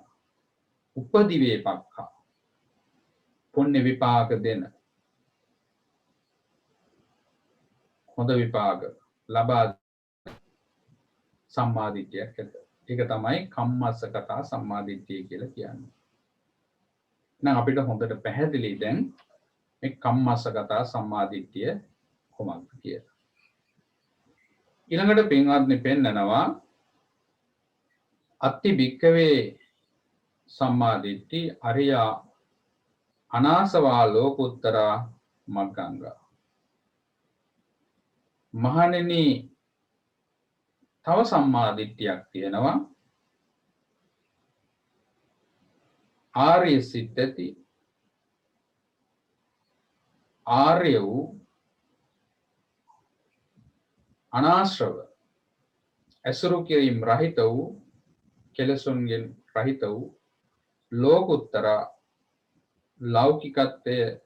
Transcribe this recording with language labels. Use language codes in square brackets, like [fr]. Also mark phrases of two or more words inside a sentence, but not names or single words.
[si] උපදිවේපක්ඛා, පුණ්‍ය විපාක දෙන, හොඳ විපාක ලබා සම්මාදිට්ඨියක් ඇත. ඒක තමයි කම්මස්සකතා සම්මාදිට්ඨිය කියලා කියන්නේ. නම් අපිට හොඳට පැහැදිලි දැන් මේ කම්මස්සකතා සම්මාදිට්ඨිය කොහොමද කියලා. ඊළඟට පින්වත්නි පෙන්නනවා [pi] අත්ති භික්ඛවේ සම්මාදිට්ඨි අරියා අනාසවා ලෝකුත්තරා මග්ගංගා. [si] මහණෙනි, තව සම්මාදිට්ඨියක් තියෙනවා. ආර්ය සිත් ඇති, ආර්ය වූ, අනාශ්‍රව, ඇසුරු කිරීම රහිත වූ, කෙලසුන්ගෙන් රහිත වූ, ලෝකුත්තර ලෞකිකත්වය